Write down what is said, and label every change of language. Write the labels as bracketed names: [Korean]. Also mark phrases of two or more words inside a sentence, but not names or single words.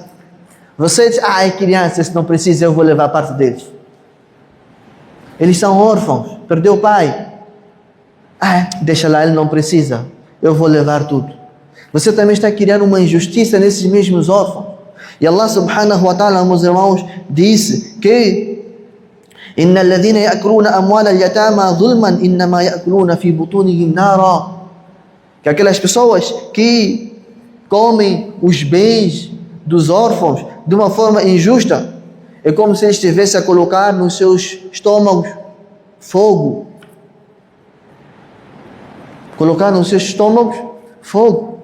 [Portuguese] Você diz: é criança, se não precisa, eu vou levar a parte deles. Eles são órfãos, perdeu o pai. Deixa lá, ele não precisa, eu vou levar tudo. Você também está criando uma injustiça nesses mesmos órfãos. E [Arabic] الله سبحانه وتعالى, [Portuguese] meus irmãos, disse que [Arabic] إن الذين يأكلون أموال اليتامى ظلما إنما يأكلون في بطونهم نارا. [Portuguese] Que aquelas pessoas que comem os bens dos órfãos de uma forma injusta, é como se eles estivessem a colocar nos seus estômagos fogo. Colocar nos seus estômagos fogo.